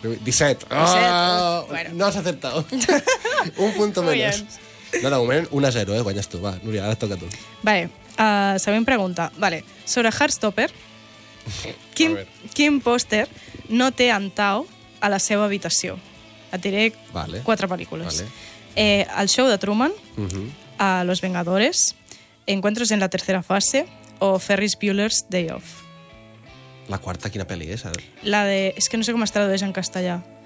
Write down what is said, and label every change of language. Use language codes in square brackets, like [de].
[es] 17. Oh, bueno. No has acertado. Un punto menos. [ca] No, de moment, 1-0, guanyes tu. Va, Núria, ara et toca a tu. Vale, següent pregunta. Vale, sobre Heartstopper, quin pòster no té en Tao a la seva habitació? Et diré vale. quatre pel·lícules. Vale. El show de Truman, uh-huh. a Los Vengadores, Encuentros en la tercera fase o Ferris Bueller's Day Off. La quarta, quina pel·li és? La de... És que no sé com es tradueix en castellà.